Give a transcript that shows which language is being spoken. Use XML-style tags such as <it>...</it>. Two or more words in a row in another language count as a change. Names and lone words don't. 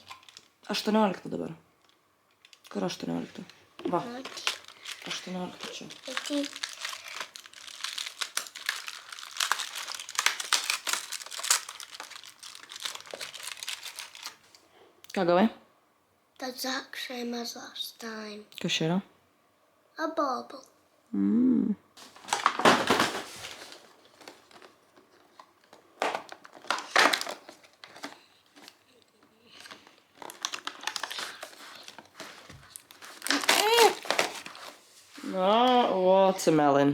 <lt>18 dabar. Kur 18? Va, 18 čia. 18. Ką gavai?</lt> <en>The exact same as last time.</en> <lt>Kas čia yra?</lt> <en>A bauble. Na, watermelon.</en>